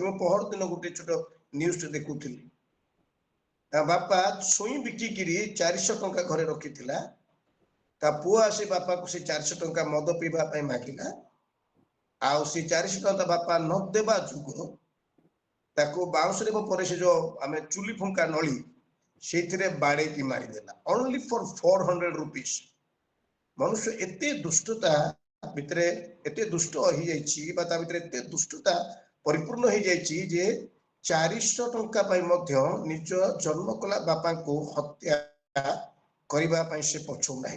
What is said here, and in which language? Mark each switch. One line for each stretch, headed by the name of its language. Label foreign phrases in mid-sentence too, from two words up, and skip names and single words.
Odia: ମୁଁ ପହର ଦିନ ଗୋଟେ ଛୋଟ ନ୍ୟୁଜଟେ ଦେଖୁଥିଲି। ତା ବାପା ଛୁଇଁ ବିକିକିରି 400 ଟଙ୍କା ଘରେ ରଖିଥିଲା। ତା ପୁଅ ଆସି ବାପାକୁ ସେ 400 ଟଙ୍କା ମଦ ପିଇବା ପାଇଁ ମାଗିଲା, ଆଉ ସେ 400 ଟଙ୍କା ବାପା ନ ଦେବା ଯୋଗୁଁ ତାକୁ ବାଉଁଶରେ ପରେ ସେ ଯୋଉ ଆମେ ଚୁଲି ଫୁଙ୍କା ନଳି ସେଇଥିରେ ବାଡେଇକି ମାରିଦେଲା,
English: only for 400 rupees।
Odia: ମନୁଷ୍ୟ ଏତେ ଦୁଷ୍ଟତା ଭିତରେ, ଏତେ ଦୁଷ୍ଟ ହେଇଯାଇଛି ବା ତା ଭିତରେ ଏତେ ଦୁଷ୍ଟତା ପରିପୂର୍ଣ୍ଣ ହେଇଯାଇଛି ଯେ 400 ଟଙ୍କା ପାଇଁ ମଧ୍ୟ ନିଜ ଜନ୍ମ କଲା ବାପାଙ୍କୁ ହତ୍ୟା କରିବା ପାଇଁ ସେ ପଛଉନାହିଁ।